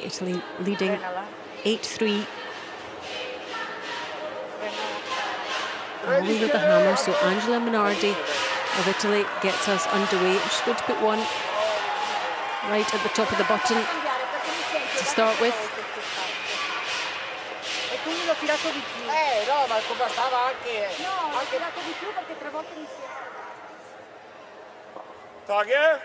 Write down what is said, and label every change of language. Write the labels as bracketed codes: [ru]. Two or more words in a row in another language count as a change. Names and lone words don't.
[en] Italy leading 8-3. Norway with the hammer, so Angela Minardi of Italy gets us underway. She's going to put one right at the top of the button to start with. [it] E quindi l'ho tirato di più. No, ma bastava anche... No, l'ho tirato di più perché 3 volte insieme. Tage!